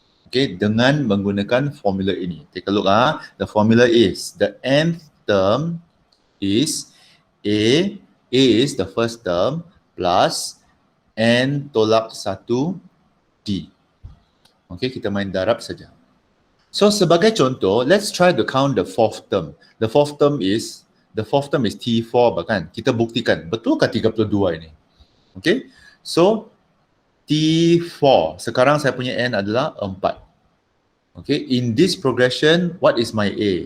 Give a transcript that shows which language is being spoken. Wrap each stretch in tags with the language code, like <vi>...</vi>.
<ms>Okay, dengan menggunakan formula ini.</ms> <en>Take a look. The formula is, the nth term is A is the first term, plus N tolak 1 D. Okay,</en> <ms>kita main darab saja.</ms> <en>So</en> <ms>sebagai contoh,</ms> <en>let's try to count the fourth term. The fourth term is T4 bahkan.</en> <ms>Kita buktikan, betulkah 32 ini? Okay, so T4, sekarang saya punya N adalah 4.</ms> <en>Okay, in this progression, what is my A?</en>